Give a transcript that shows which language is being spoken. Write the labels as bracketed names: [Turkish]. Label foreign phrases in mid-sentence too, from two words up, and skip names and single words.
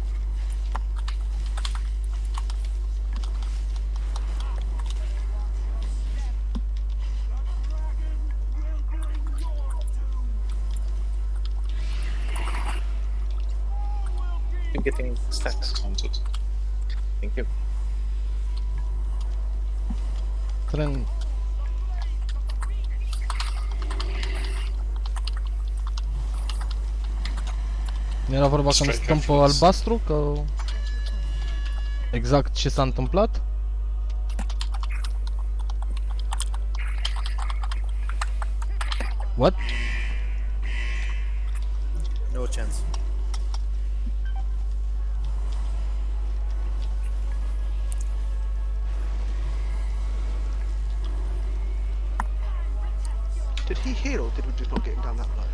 [English] Keep getting stacks. Taunted. Thank you. Tren... [Romanian] Era vorba că îmi stăm pe albastru, că... Exact ce s-a întâmplat? [English] What? No chance. Did he heal or did we just not get him down that low?